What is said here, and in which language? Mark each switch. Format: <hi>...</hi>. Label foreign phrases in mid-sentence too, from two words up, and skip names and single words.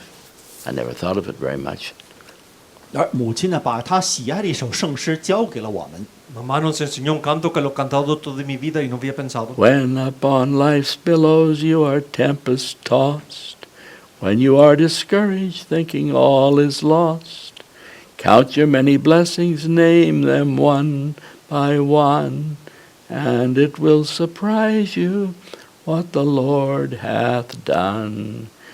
<en>I never thought of it very much.</en> <zh>而母亲呢，把她喜爱的一首圣诗教给了我们。</zh> <es>Mamá nos enseñó un canto que lo he cantado toda mi vida y no había pensado.</es> <en>When upon life's billows you are tempest tossed, when you are discouraged, thinking all is lost, count your many blessings, name them one by one, and it will surprise you what the Lord hath done.</en>